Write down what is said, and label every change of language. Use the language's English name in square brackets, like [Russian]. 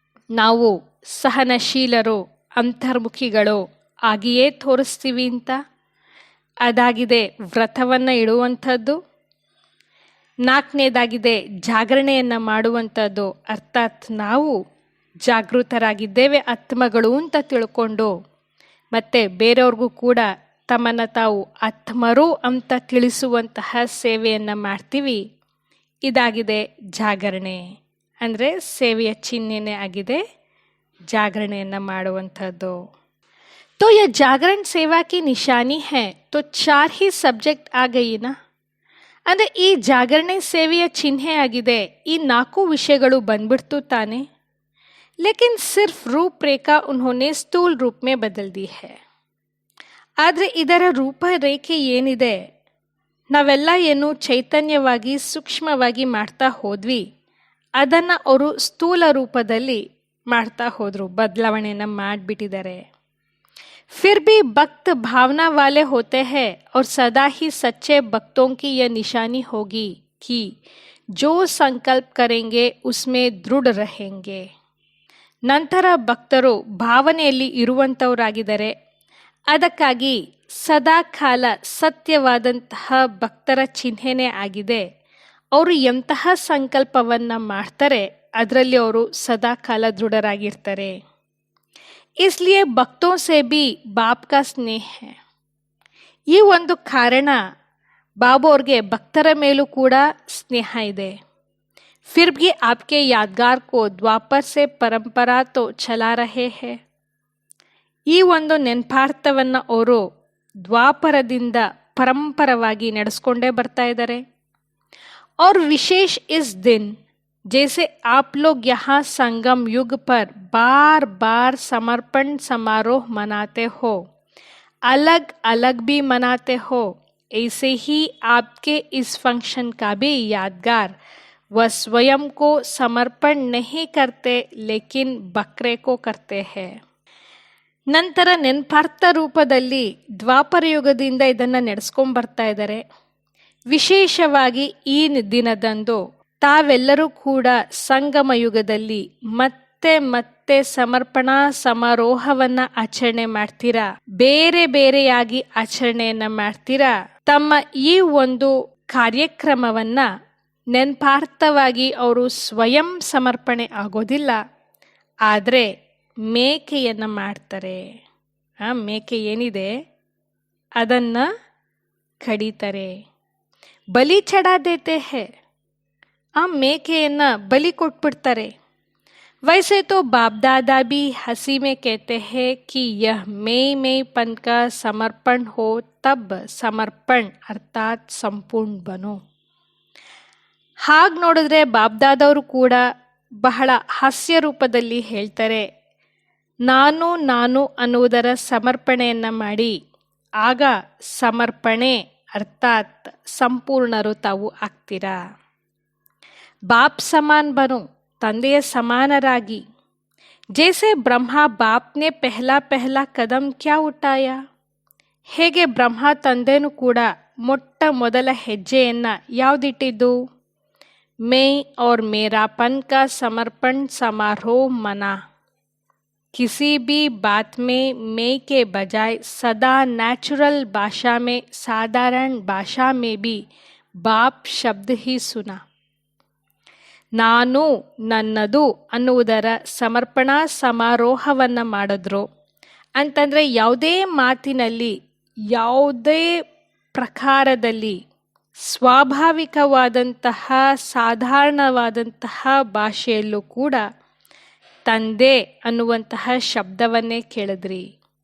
[Kannada] ನಾವು ಸಹನಶೀಲರು ಅಂತರ್ಮುಖಿಗಳು ಆಗಿಯೇ ತೋರಿಸ್ತೀವಿ ಅಂತ ಅದಾಗಿದೆ ವ್ರತವನ್ನು ಇಡುವಂಥದ್ದು, ನಾಲ್ಕನೇದಾಗಿದೆ ಜಾಗರಣೆಯನ್ನು ಮಾಡುವಂಥದ್ದು ಅರ್ಥಾತ್ ನಾವು ಜಾಗೃತರಾಗಿದ್ದೇವೆ ಆತ್ಮಗಳು ಅಂತ ತಿಳ್ಕೊಂಡು ಮತ್ತು ಬೇರೆಯವ್ರಿಗೂ ಕೂಡ ತಮ್ಮನ್ನು ತಾವು ಆತ್ಮರು ಅಂತ ತಿಳಿಸುವಂತಹ ಸೇವೆಯನ್ನು ಮಾಡ್ತೀವಿ. ಇದಾಗಿದೆ ಜಾಗರಣೆ. ಅಂದರೆ ಸೇವೆಯ ಚಿಹ್ನೆನೇ ಆಗಿದೆ ಜಾಗರಣೆಯನ್ನು ಮಾಡುವಂಥದ್ದು. [Hindi] तो यह जागरण सेवा की निशानी है. तो 4 ही सब्जेक्ट आ गई ना. [Kannada] ಅಂದರೆ ಈ ಜಾಗರಣೆ ಸೇವೆಯ ಚಿಹ್ನೆ ಆಗಿದೆ. ಈ 4 ವಿಷಯಗಳು ಬಂದ್ಬಿಡ್ತು ತಾನೆ. [Hindi] लेकिन सिर्फ रूपरेखा उन्होंने स्थूल रूप में बदल दी है. [Kannada] ಆದರೆ ಇದರ ರೂಪರೇಖೆ ಏನಿದೆ ನಾವೆಲ್ಲ ಏನು ಚೈತನ್ಯವಾಗಿ ಸೂಕ್ಷ್ಮವಾಗಿ ಮಾಡ್ತಾ ಹೋದ್ವಿ ಅದನ್ನು ಅವರು ಸ್ಥೂಲ ರೂಪದಲ್ಲಿ ಮಾಡ್ತಾ ಹೋದರು, ಬದಲಾವಣೆಯನ್ನು ಮಾಡಿಬಿಟ್ಟಿದ್ದಾರೆ. [Hindi] फिर भी भक्त भावना वाले होते हैं और सदा ही सच्चे भक्तों की यह निशानी होगी कि जो संकल्प करेंगे उसमें दृढ़ रहेंगे. [Kannada] ನಂತರ ಭಕ್ತರು ಭಾವನೆಯಲ್ಲಿ ಇರುವಂತವರಾಗಿದ್ದಾರೆ. ಅದಕ್ಕಾಗಿ ಸದಾಕಾಲ ಸತ್ಯವಾದಂತಹ ಭಕ್ತರ ಚಿಹ್ನೆನೇ ಆಗಿದೆ. ಅವರು ಎಂತಹ ಸಂಕಲ್ಪವನ್ನ ಮಾಡ್ತಾರೆ ಅದರಲ್ಲಿ ಅವರು ಸದಾಕಾಲ ದೃಢರಾಗಿರ್ತಾರೆ. [Hindi] इसलिए भक्तों से भी बाप का स्नेह है. [Kannada] ಈ ಒಂದು ಕಾರಣ ಬಾಬು ಅವ್ರಿಗೆ ಭಕ್ತರ ಮೇಲೂ ಕೂಡ ಸ್ನೇಹ ಇದೆ. [Hindi] फिर भी आपके यादगार को द्वापर से परंपरा तो चला रहे हैं. [Kannada] ಈ ಒಂದು ನೆನಪಾರ್ಥವನ್ನ ಅವರು ದ್ವಾಪರದಿಂದ ಪರಂಪರವಾಗಿ ನಡೆಸ್ಕೊಂಡೇ ಬರ್ತಾ ಇದ್ದಾರೆ. [Hindi] और विशेष इस दिन जैसे आप लोग यहाँ संगम युग पर बार बार समर्पण समारोह मनाते हो, अलग अलग भी मनाते हो, ऐसे ही आपके इस फंक्शन का भी यादगार वह स्वयं को समर्पण नहीं करते लेकिन बकरे को करते हैं. [Kannada] ನಂತರ ನೆನಪಾರ್ಥ ರೂಪದಲ್ಲಿ ದ್ವಾಪರ ಯುಗದಿಂದ ಇದನ್ನ ನಡೆಸ್ಕೊಂಡ್ ಬರ್ತಾ ಇದ್ದಾರೆ. ವಿಶೇಷವಾಗಿ ಈ ದಿನದಂದು ತಾವೆಲ್ಲರೂ ಕೂಡ ಸಂಗಮ ಯುಗದಲ್ಲಿ ಮತ್ತೆ ಮತ್ತೆ ಸಮರ್ಪಣಾ ಸಮಾರೋಹವನ್ನ ಆಚರಣೆ ಮಾಡ್ತೀರಾ, ಬೇರೆ ಬೇರೆಯಾಗಿ ಆಚರಣೆಯನ್ನ ಮಾಡ್ತೀರಾ. ತಮ್ಮ ಈ ಒಂದು ಕಾರ್ಯಕ್ರಮವನ್ನ ನೆನಪಾರ್ಥವಾಗಿ ಅವರು ಸ್ವಯಂ ಸಮರ್ಪಣೆ ಆಗೋದಿಲ್ಲ, ಆದರೆ ಮೇಕೆಯನ್ನ ಮಾಡ್ತಾರೆ. ಆ ಮೇಕೆ ಏನಿದೆ ಅದನ್ನ ಕಡಿತಾರೆ, [Hindi] ಬಲಿ ಚಢಾ ದೇತೆ ಹೇ. [Kannada] ಆ ಮೇಕೆಯನ್ನ ಬಲಿ ಕೊಟ್ಬಿಡ್ತಾರೆ. [Hindi] वैसे तो बाप दादा भी हंसी में कहते हैं कि यह मेईपन का समर्पण हो तब समर्पण अर्थात संपूर्ण बनो. [Kannada] ಹಾಗೆ ನೋಡಿದ್ರೆ ಬಾಬ್ದಾದವರು ಕೂಡ ಬಹಳ ಹಾಸ್ಯ ರೂಪದಲ್ಲಿ ಹೇಳ್ತಾರೆ, ನಾನು ನಾನು ಅನ್ನುವುದರ ಸಮರ್ಪಣೆಯನ್ನ ಮಾಡಿ ಆಗ ಸಮರ್ಪಣೆ ಅರ್ಥಾತ್ ಸಂಪೂರ್ಣರು ತಾವು ಆಗ್ತೀರಾ. [Hindi] ಬಾಪ್ ಸಮಾನ್ ಬನು, [Kannada] ತಂದೆಯ ಸಮಾನರಾಗಿ. [Hindi] ಜೈಸೆ ಬ್ರಹ್ಮ ಬಾಪ್ನೆ ಪೆಹ್ಲಾ ಪೆಹ್ಲಾ ಕದಂ ಕ್ಯಾ ಉಠಾಯ, [Kannada] ಹೇಗೆ ಬ್ರಹ್ಮ ತಂದೆನೂ ಕೂಡ ಮೊಟ್ಟ ಮೊದಲ ಹೆಜ್ಜೆಯನ್ನ ಯಾವುದಿಟ್ಟಿದ್ದು, [Hindi] मैं और मेरापन का समर्पण समारोह मना. किसी भी बात में मैं के बजाय सदा नेचुरल भाषा में, साधारण भाषा में भी बाप शब्द ही सुना. [Kannada] ನಾನು ನನ್ನದು ಅನ್ನುವುದರ ಸಮರ್ಪಣಾ ಸಮಾರೋಹವನ್ನು ಮಾಡಿದ್ರು ಅಂತಂದರೆ ಯಾವುದೇ ಮಾತಿನಲ್ಲಿ ಯಾವುದೇ ಪ್ರಕಾರದಲ್ಲಿ ಸ್ವಾಭಾವಿಕವಾದಂತಹ ಸಾಧಾರಣವಾದಂತಹ ಭಾಷೆಯಲ್ಲೂ ಕೂಡ ತಂದೆ ಅನ್ನುವಂತಹ ಶಬ್ದವನ್ನೇ ಕೇಳಿದ್ರಿ.